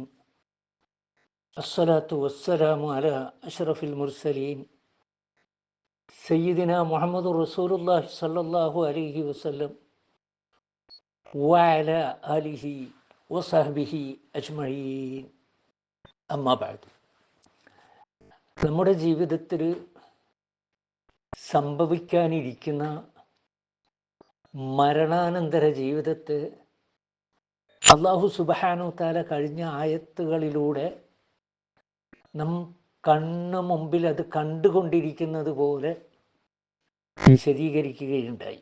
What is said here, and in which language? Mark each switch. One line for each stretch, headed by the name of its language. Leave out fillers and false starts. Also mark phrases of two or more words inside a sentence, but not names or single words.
Arabic: الصلاة والسلام على أشرف المرسلين سيدنا محمد رسول الله صلى الله عليه وسلم وعلى آله وصحبه أجمعين. أما بعد,
Malayalam: നമ്മുടെ ജീവിതത്തിൽ സംഭവിക്കാനിരിക്കുന്ന മരണാനന്തര ജീവിതത്തെ
Arabic: الله سبحانه تعالى
Malayalam: കഴിഞ്ഞ ആയത്തുകളിലൂടെ നാം കണ്ണു മുമ്പിൽ അത് കണ്ടുകൊണ്ടിരിക്കുന്നത് പോലെ വിശദീകരിക്കുകയുണ്ടായി.